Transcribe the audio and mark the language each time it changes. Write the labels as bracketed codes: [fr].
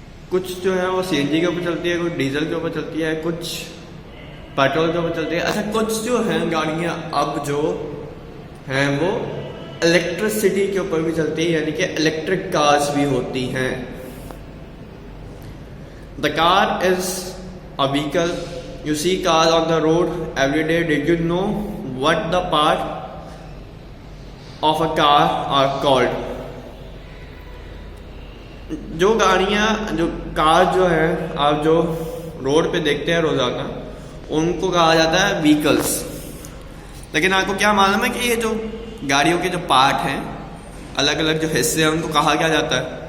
[hi] कुछ जो है वो सीएनजी के ऊपर चलती है, कुछ डीजल के ऊपर चलती है, कुछ पेट्रोल के ऊपर चलती है। अच्छा, कुछ जो हैं गाड़ियाँ अब जो हैं वो इलेक्ट्रिसिटी के ऊपर भी चलती है, यानी कि इलेक्ट्रिक कार्स भी होती हैं। [en] The car is a vehicle. You see cars on the road every day. Did you know what the part of a car are called? [hi] जो कार जो है आप जो रोड पे देखते हैं रोजाना, उनको कहा जाता है व्हीकल्स। लेकिन आपको क्या मालूम है कि ये जो गाड़ियों के जो पार्ट हैं, अलग अलग जो हिस्से हैं, उनको कहा क्या जाता है?